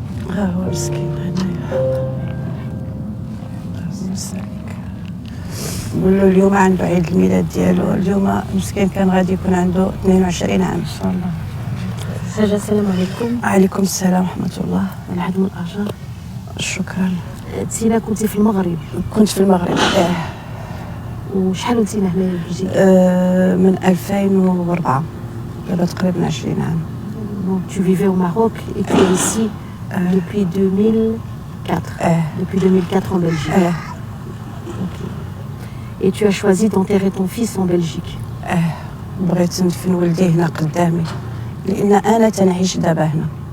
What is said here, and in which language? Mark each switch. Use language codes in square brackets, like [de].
[ar] هو مسكين هنايا مساك نقولوا اليوم عنده عيد الميلاد ديالو اليوم مسكين كان غادي يكون عنده 22 عام ان شاء الله. حاجة السلام عليكم. وعليكم السلام ورحمة الله. العهد من الأرجاء. شكرا. تينا كنتي في المغرب. كنت في المغرب. وشحال كنتينا هنا بلجيكا؟ من 2004 دابا تقريبا 20 عام. [fr] Tu vivais au Maroc et tu es ici depuis 2004. Depuis 2004 en Belgique. Okay. Et tu as choisi d'enterrer ton fils en Belgique. [ar] بغيت ندفن ولدي هنا قدامي لأن أنا تنعيش دابا هنا.